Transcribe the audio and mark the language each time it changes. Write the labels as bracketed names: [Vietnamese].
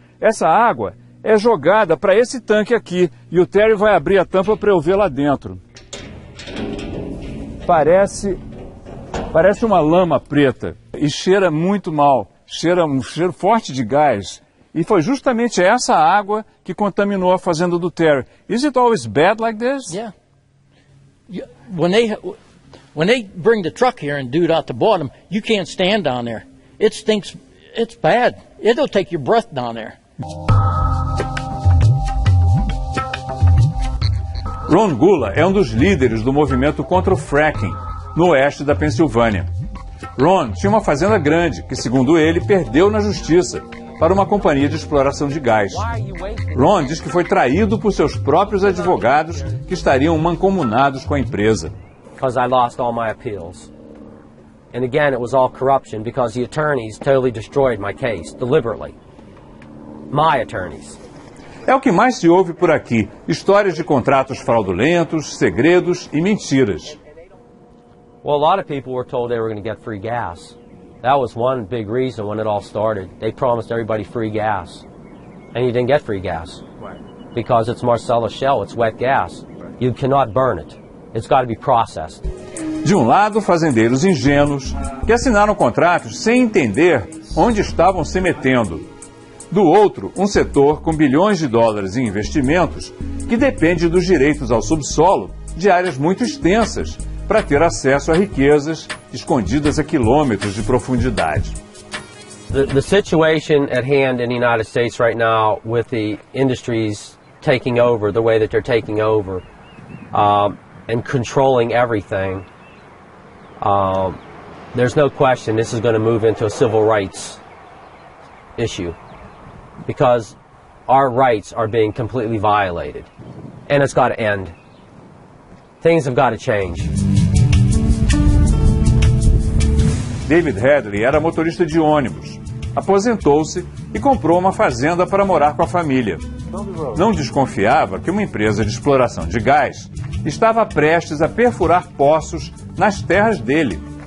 [Portuguese] Essa água é jogada para esse tanque aqui e o Terry vai abrir a tampa para eu ver lá dentro. Parece uma lama preta e cheira muito mal, cheira um cheiro forte de gás. E foi justamente essa água que contaminou a fazenda do Terry. [English] Is it always bad like this? Yeah. When they bring the truck here and do it out the bottom, you can't stand down there. It stinks. It's bad. It'll take your breath down there. [Portuguese] Ron Gula é um dos líderes do movimento contra o fracking, no oeste da Pensilvânia. Ron tinha uma fazenda grande que, segundo ele, perdeu na justiça para uma companhia de exploração de gás. Ron diz que foi traído por seus próprios advogados que estariam mancomunados com a empresa. [English] Because I lost all my appeals. And again, it was all corruption because the attorneys totally destroyed my case, deliberately. My attorneys. [Portuguese] É o que mais se ouve por aqui, histórias de contratos fraudulentos, segredos e mentiras. [English] Well, a lot of people were told they were going to get free gas. That was one big reason when it all started. They promised everybody free gas. And you didn't get free gas. Because it's Marcellus Shale, it's wet gas. You cannot burn it. It's got to be processed. [Portuguese] De um lado, fazendeiros ingênuos que assinaram contratos sem entender onde estavam se metendo. Do outro, um setor com bilhões de dólares em investimentos que depende dos direitos ao subsolo de áreas muito extensas para ter acesso a riquezas escondidas a quilômetros de profundidade. [English] The situation at hand in the United States right now with the industries taking over the way that they're taking over and controlling everything, there's no question this is going to move into a civil rights issue. Because our rights are being completely violated. And it's got to end. Things have got to change. [Portuguese] David Hadley era motorista de ônibus. Aposentou-se e comprou uma fazenda para morar com a família. Não desconfiava que uma empresa de exploração de gás estava prestes a perfurar poços nas terras dele.